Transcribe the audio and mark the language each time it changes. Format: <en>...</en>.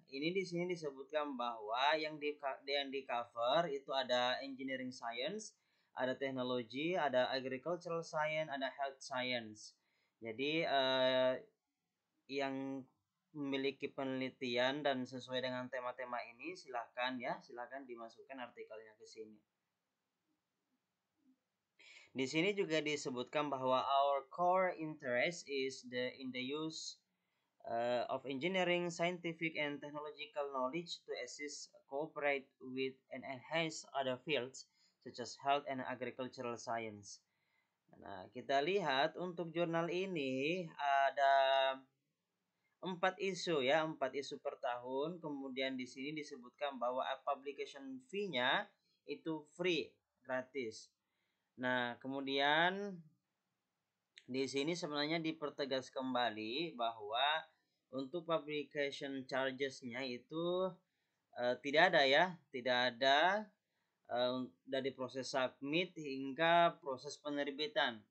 <id>Ini di sini disebutkan bahwa yang di cover itu ada engineering science, ada teknologi, ada agricultural science, ada health science. Jadi yang memiliki penelitian dan sesuai dengan tema-tema ini silahkan dimasukkan artikelnya ke sini. Di sini juga disebutkan bahwa</id> <en>our core interest is in the use of engineering, scientific and technological knowledge to assist, cooperate with and enhance other fields such as health and agricultural science.</en> <id>Nah, kita lihat untuk jurnal ini ada 4 isu per tahun. Kemudian di sini disebutkan bahwa publication fee-nya itu free, gratis. Nah, kemudian di sini sebenarnya dipertegas kembali bahwa untuk publication charges-nya itu tidak ada ya, tidak ada dari proses submit hingga proses penerbitan.</id>